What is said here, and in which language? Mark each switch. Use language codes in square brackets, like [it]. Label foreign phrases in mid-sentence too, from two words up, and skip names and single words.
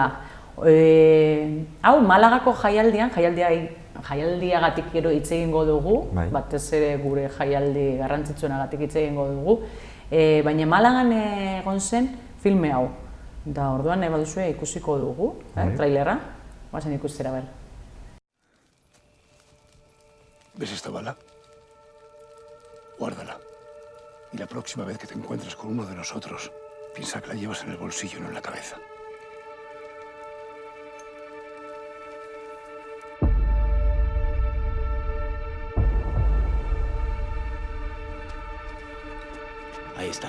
[eu] Hau, Malagako jaialdiagatik gero hitz egingo dugu, batez ere gure jaialdi garrantzitsuenagatik hitz egingo dugu, baina Malagan egon zen filme hau. Da orduan baduzue ikusiko dugu, trailerra, guazen ikustera ber. [es] ¿Ves esta bala? Guárdala. Y la próxima vez que te encuentres con uno de nosotros, piensa que la llevas en el bolsillo, no en la cabeza. Ahí está.